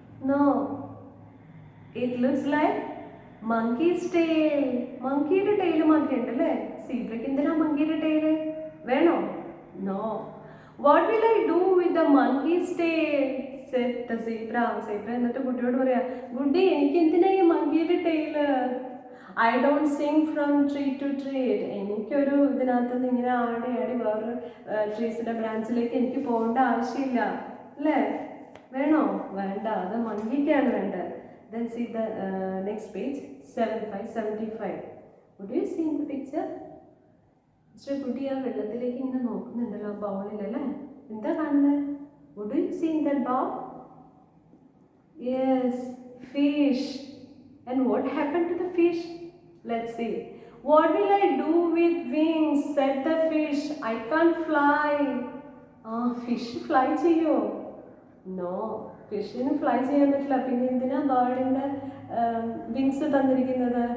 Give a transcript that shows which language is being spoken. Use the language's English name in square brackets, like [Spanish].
[English] No, it looks like monkey's tail. [Malayalam] മങ്കിയുടെ tile മാതിരി ഉണ്ട് അല്ലേ? സീബ്രയ്ക്ക് എന്തിനാ മങ്കിയുടെ ടൈല്? വേണോ? No. [English] What will I do with the monkey's tail? Said the zebra. [Malayalam] Zebra എന്നിട്ട് കുട്ടിയോട് പറയാ, ഗുഡി എനിക്ക് എന്തിനാ ഈ മങ്കിയുടെ tile? [English] I don't sing from tree to tree. [Malayalam] എനിക്കൊരു ഇതിനകത്ത് നിന്ന് ഇങ്ങനെ ആടി ആടി വേറൊരു ട്രീസിൻ്റെ ബ്രാഞ്ചിലേക്ക് എനിക്ക് പോകേണ്ട ആവശ്യമില്ല അല്ലേ? വേണോ? വേണ്ട, അത് മങ്കിക്കാണ് വേണ്ടത്. [English] Then see the next page, 75, 75. What do you see in the picture? [Malayalam] Mister കുട്ടി ആ വെള്ളത്തിലേക്ക് ഇങ്ങനെ നോക്കുന്നുണ്ടല്ലോ ബൗളിലല്ലേ? എന്താ കാണുന്നത്? [English] What do you see in that bowl? Yes, fish. And what happened to the fish? Let's see. What will I do with wings? Said the fish. I can't fly. [Malayalam] Fish fly ചെയ്യോ? No, ഫിഷിന് fly ചെയ്യാൻ പറ്റില്ല. പിന്നെ എന്തിനാ ബേർഡിൻ്റെ wings തന്നിരിക്കുന്നത്?